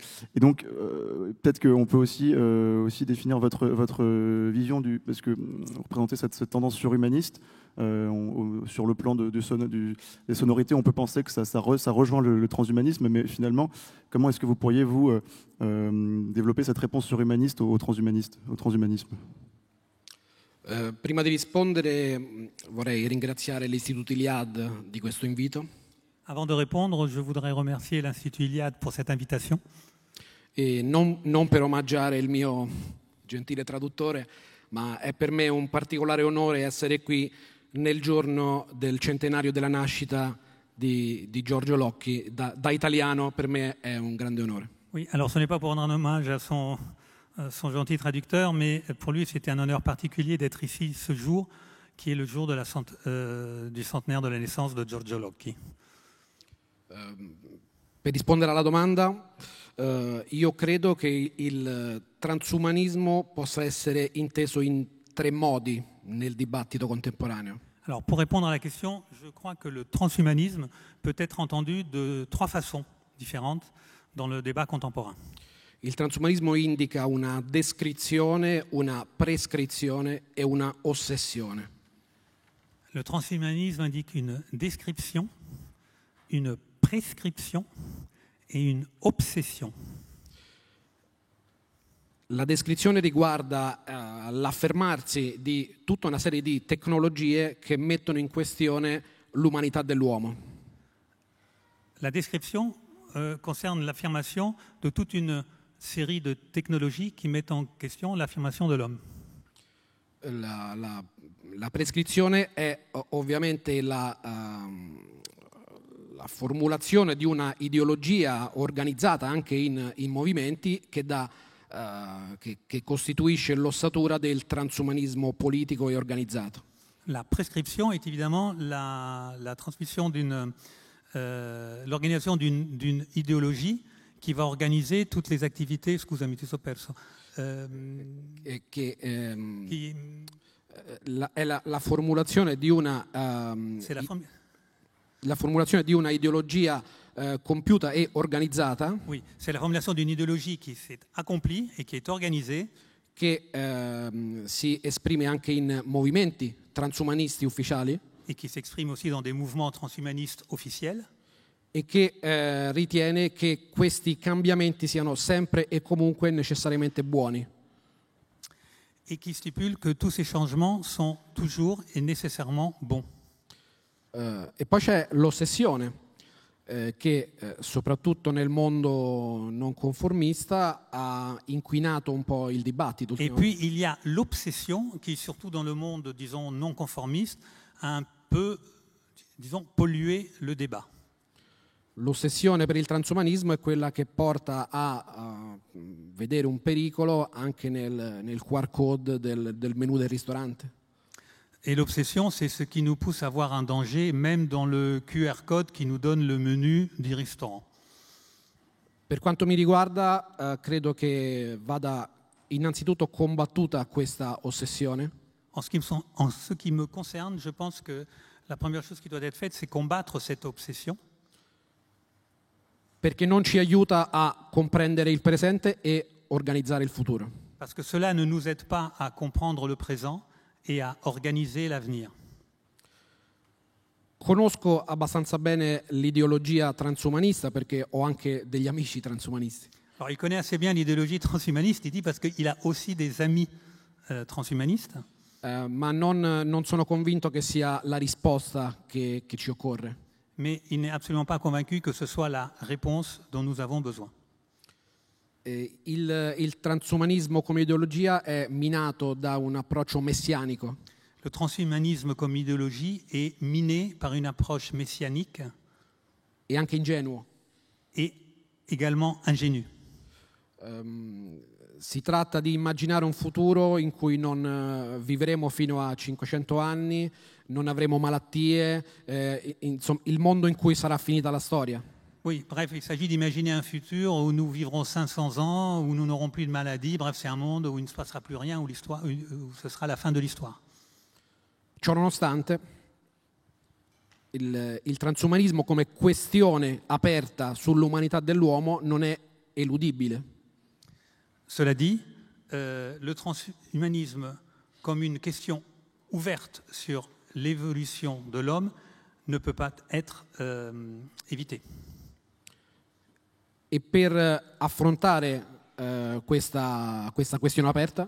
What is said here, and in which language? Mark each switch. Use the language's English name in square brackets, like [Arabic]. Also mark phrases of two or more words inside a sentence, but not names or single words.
[French] Et donc, peut-être qu'on peut aussi définir votre vision parce que vous représentez cette tendance surhumaniste. Sur le plan des sonorités, on peut penser que ça rejoint le transhumanisme, mais finalement, comment est-ce que vous pourriez, développer cette réponse surhumaniste au transhumanisme? [Italian] Prima di rispondere vorrei ringraziare l'Istituto Iliad di questo invito. [French] Avant de répondre, je voudrais remercier l'Institut Iliad pour cette invitation. [Italian] E non per omaggiare il mio gentile traduttore, ma è per me un particolare onore essere qui nel giorno del centenario della nascita di Giorgio Locchi. Da italiano per me è un grande onore. [French] Oui, alors ce n'est pas pour rendre un hommage à son gentil traducteur, mais pour lui c'était un honneur particulier d'être ici ce jour, qui est le jour du centenaire de la naissance de Giorgio Locchi. [Italian] Per rispondere alla domanda, io credo che il transumanismo possa essere inteso in tre modi nel dibattito contemporaneo. [French] Alors pour répondre à la question, je crois que le transhumanisme peut être entendu de trois façons différentes dans le débat contemporain. [Italian] Il transumanismo indica una descrizione, una prescrizione e una ossessione. [French] Le transhumanisme indique une description, une prescription et une obsession. [Italian] La descrizione riguarda l'affermarsi di tutta una serie di tecnologie che mettono in questione l'umanità dell'uomo. [French] La description concerne l'affirmation de toute une série de technologies qui mettent en question l'affirmation de l'homme. [Italian] La prescrizione è ovviamente la formulazione di una ideologia organizzata anche in movimenti che costituisce l'ossatura del transumanismo politico e organizzato. [French] La prescription est évidemment la transmission l'organisation d'une idéologie qui va organiser toutes les activités, [Italian] scusami ti so perso, è la formulazione di una la formulazione di una ideologia compiuta e organizzata. [French] Oui, c'est la formulation d'une idéologie qui s'est accomplie et qui est organisée, [Italian] che si esprime anche in movimenti transumanisti ufficiali. [French] et qui s'exprime aussi dans des mouvements transhumanistes officiels, [Italian] e che ritiene che questi cambiamenti siano sempre e comunque necessariamente buoni, [French] et qui stipule que tous ces changements sont toujours et nécessairement bons. [Italian] E poi c'è l'ossessione che soprattutto nel mondo non conformista ha inquinato un po' il dibattito. [French] Et puis il y a l'obsession qui, surtout dans le monde, disons, non conformiste, a un peu, disons, pollué le débat. [Italian] L'ossessione per il transumanismo è quella che porta a vedere un pericolo anche nel [English] QR code [Italian] del menù del ristorante. [French] Et l'obsession, c'est ce qui nous pousse à voir un danger, même dans le [English] QR code [French] qui nous donne le menu du restaurant. [Italian] Per quanto mi riguarda, credo che vada innanzitutto combattuta questa ossessione, [French] En ce qui me concerne, je pense que la première chose qui doit être faite, c'est combattre cette obsession, [Italian] perché non ci aiuta a comprendere il presente e organizzare il futuro. [French] parce que cela ne nous aide pas à comprendre le présent et à organiser l'avenir. [Italian] Conosco abbastanza bene l'ideologia transumanista perché ho anche degli amici transumanisti. [French] Alors, il connaît assez bien l'idéologie transhumaniste, il dit, parce qu'il a aussi des amis transhumanistes, [Italian] Ma non sono convinto che sia la risposta che ci occorre. [French] mais il n'est absolument pas convaincu que ce soit la réponse dont nous avons besoin. [Italian] Il transumanismo come ideologia è minato da un approccio messianico [French] Le transhumanisme comme idéologie est miné par une approche messianique [Italian] e anche ingenuo. [French] et également ingénue. [Italian] Si tratta di immaginare un futuro in cui non vivremo fino a 500 anni, non avremo malattie, insomma, il mondo in cui sarà finita la storia. [French] Oui, bref, il s'agit d'imaginer un futur où nous vivrons 500 ans, où nous n'aurons plus de maladies. Bref, c'est un monde où il ne se passera plus rien, où ce sera la fin de l'histoire. [Italian] Ciò nonostante, il transumanismo come questione aperta sull'umanità dell'uomo non è eludibile. [French] Cela dit, le transhumanisme comme une question ouverte sur l'évolution de l'homme ne peut pas être évité. [Italian] E per affrontare questa questione aperta